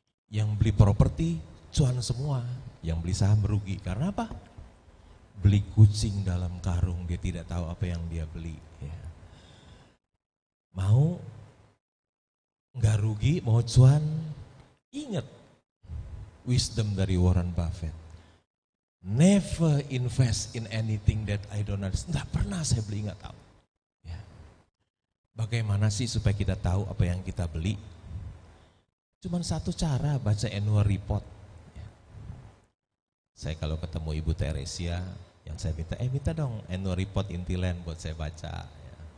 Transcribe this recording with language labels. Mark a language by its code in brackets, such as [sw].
[id] Yang beli properti cuan semua, yang beli saham merugi. Karena apa? beli kucing dalam karung, dia tidak tahu apa yang dia beli. Ya. Mau nggak rugi, mau cuan, ingat wisdom dari Warren Buffett. [en] Never invest in anything that I don't understand. [id] Nggak pernah saya beli, nggak tahu. Ya. Bagaimana sih supaya kita tahu apa yang kita beli? Cuman satu cara, baca annual report. Ya. Saya kalau ketemu Ibu Teresia, yang saya minta dong annual report Intiland buat saya baca. Ya.